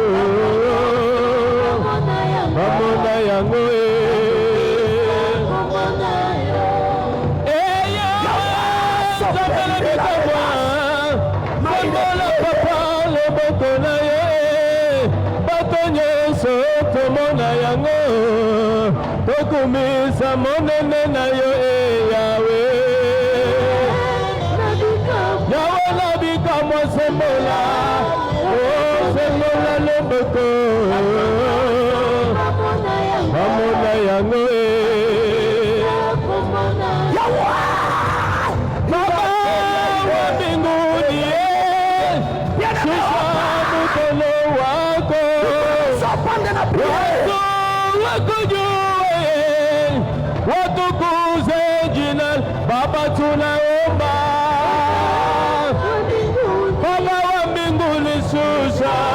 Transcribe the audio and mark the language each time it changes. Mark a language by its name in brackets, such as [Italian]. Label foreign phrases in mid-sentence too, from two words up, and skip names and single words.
[Lingala] mamona yango sembola papa loboko na yo tomona yango tokumisa monene na yo Yahweh nabikamwa sembola sembola loboko mamona yango [Swahili] Baba wa mbinguni shusha mkono wako watukuze jina Baba, tunaomba Baba wa mbinguni, shusha